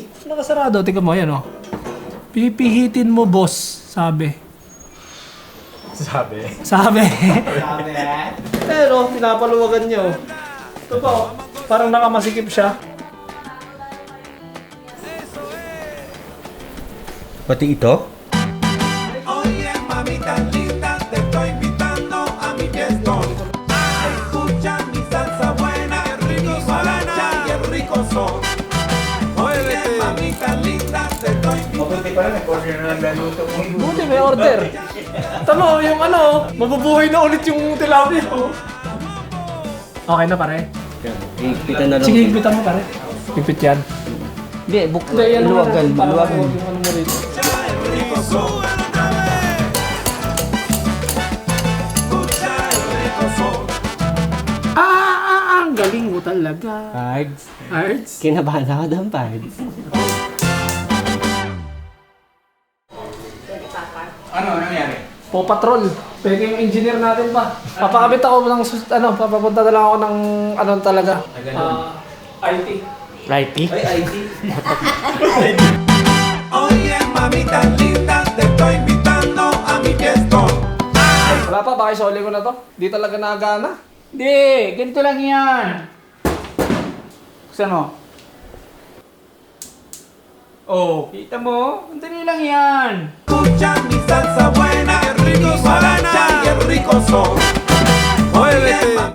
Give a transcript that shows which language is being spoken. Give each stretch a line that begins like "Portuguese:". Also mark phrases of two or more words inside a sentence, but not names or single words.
Filipino: Nakasarado. Tingnan mo yan oh. Pipihitin mo boss, sabi. Sabi. Pero, pinapaluwagan niyo. Ito pa oh. Parang nakamasikip siya. Pati ito?
Spanish: Oye, mamita linda, te estoy invitando a mi fiesta. Escucha mi salsa buena, mi guaracha y el rico son. Oye, mamita linda, te estoy invitando.
Filipino: Mabuti pa rin, nag-order na lang naluto mo. Buti may order. Tama yung ano, mabubuhay na ulit yung tilapia oh. Okay na pare. Higpitan na lang. Sige, higpitan mo pare. Higpit yan. Hindi, Hindi, yan luwagan. naman. Luwagan. Yung ano mo rito.
Spanish: El rico son. Escucha el rico son.
Filipino: Ang galing mo talaga. Cards. Arts? Kinabahan ako doon, Pards. Ano nangyari? Patrol. Pwede yung engineer natin pa. Papakabit ako ng, papapunta na lang ako ng, talaga. IT. Righty? Ay, IT.
Spanish: Oye, mamita linda, te estoy invitando a mi fiestón.
Filipino: Wala pa, baka isoli ko na to. Di talaga nagana. Hindi, ganito lang yan. Saan mo? Oh, kita mo? Ang dali lang yan.
Spanish: Escucha mi salsa buena, que rico suena y el rico son.